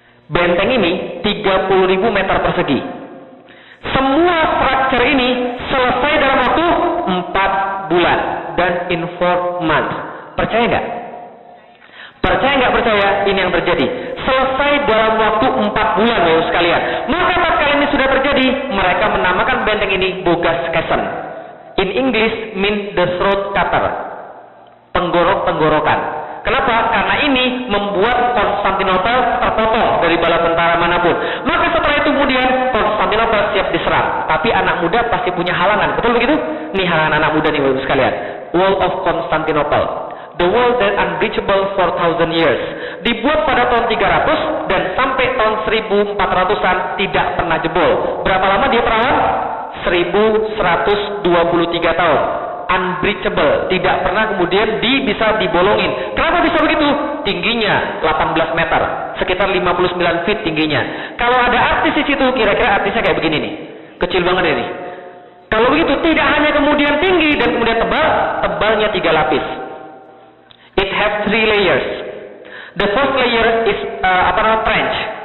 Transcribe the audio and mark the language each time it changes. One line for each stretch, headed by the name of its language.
Indonesian: Benteng ini 30.000 meter persegi. Semua struktur ini selesai dalam waktu 4 bulan dan
English: in 4 months.
Indonesian: Percaya nggak? Percaya nggak percaya? Ini yang terjadi. Selesai dalam waktu 4 bulan, Bapak sekalian. Maka tatkala ini sudah terjadi, mereka menamakan benteng ini Bogas Castle.
English: In English mean the throat cutter.
Indonesian: Tenggorokan. Kenapa? Karena ini membuat Konstantinopel terpotong dari bala tentara manapun. Maka setelah itu kemudian Konstantinopel siap diserang. Tapi anak muda pasti punya halangan. Betul begitu? Nih halangan anak muda nih Bapak sekalian.
English: Wall of Constantinople. The wall that unbreachable for 1000 years.
Indonesian: Dibuat pada tahun 300 dan sampai tahun 1400-an tidak pernah jebol. Berapa lama dia perawan? 1123 tahun. Unbreachable, tidak pernah kemudian bisa dibolongin. Kenapa bisa begitu? Tingginya 18 meter, sekitar 59 feet tingginya. Kalau ada artis di situ, kira-kira artisnya kayak begini nih, kecil banget ini. Kalau begitu, tidak hanya kemudian tinggi dan kemudian tebal, tebalnya 3 lapis.
English: It has 3 layers. The first layer is trench.